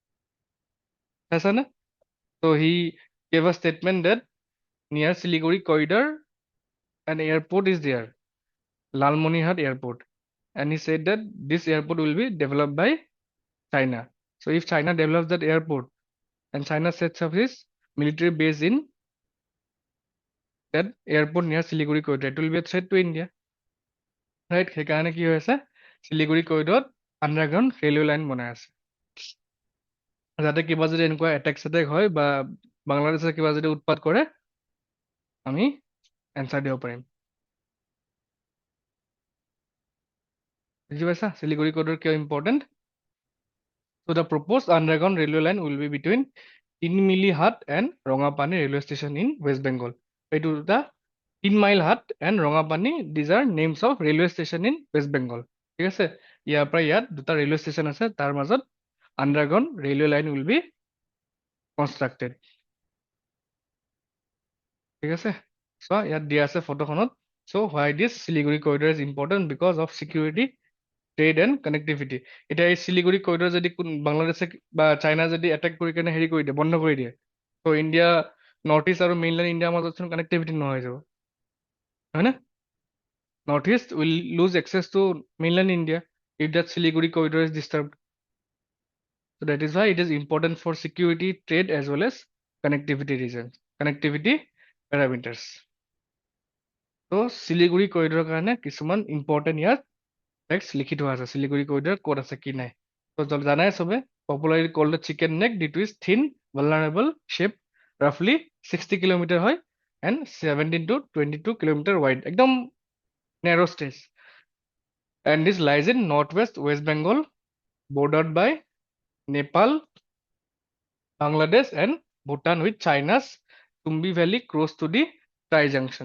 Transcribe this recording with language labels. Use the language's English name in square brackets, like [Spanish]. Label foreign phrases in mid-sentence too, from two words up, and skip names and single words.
[English] আছেনে so he gave a statement that near Siliguri corridor an airport is there Lalmonirhat airport and he said that this airport will be developed by China so if China develops that airport and China sets up his military base in that airport near Siliguri corridor it will be a threat to India right [Assamese] সেইকাৰণে কি হৈ আছে শিলিগুৰি কৰিডৰত [English] underground railway line [Assamese] বনাই আছে যাতে কিবা যদি এনেকুৱা এটেক চেটেক হয় বা বাংলাদেশে কিবা যদি উৎপাত কৰে আমি এনচাৰ দিব পাৰিম বুজি পাইছা শিলিগুৰি কৰিডৰ কিয় ইম্পৰ্টেণ্ট [English] so the proposed underground railway line will be between Tinmili-Hat and Rongapani railway station in West Bengal [Assamese] এইটো দুটা [English] 3 mile Hat and Rongapani these are names of railway station in West Bengal [Assamese] ঠিক আছে ইয়াৰ পৰা ইয়াত দুটা [English] railway station [Assamese] আছে তাৰ মাজত [English] underground railway line will be constructed [Assamese] ঠিক আছে so ইয়াত দিয়া আছে ফটোখনত [English] so why this Siliguri corridor is important because of security trade and connectivity [Assamese] এটা এই শিলিগুৰি কৰিডৰ যদি বাংলাদেশে বা চাইনা যদি এটেক কৰি কেনে হেৰি কৰি দিয়ে বন্ধ কৰি দিয়ে তো ইণ্ডিয়া নৰ্থ ইষ্ট আৰু মেইনলেণ্ড ইণ্ডিয়াৰ মাজত কানেক্টিভিটি নোহোৱা হৈ যাব হয় না নৰ্থ ইষ্ট [English] will lose access to mainland India if that Siliguri corridor is disturbed so that is why it is important for security trade as well as connectivity reasons connectivity parameters [Assamese] তো শিলিগুৰি কৰিডৰৰ কাৰণে কিছুমান ইম্পৰ্টেণ্ট ইয়াত ফেক্টছ লিখি থোৱা আছে শিলিগুৰি কৰিডৰ ক'ত আছে কি নাই তো জানাই চবে [English] popularly called chicken neck due to is thin vulnerable shape, roughly 60 [Assamese] কিলোমিটাৰ হয় [English] and 17 to 22 কিলোমিটাৰ wide, একদম narrow space. And this lies in northwest West Bengal, bordered by Nepal, Bangladesh, and Bhutan, with China's Tumbi Valley close to the tri-junction.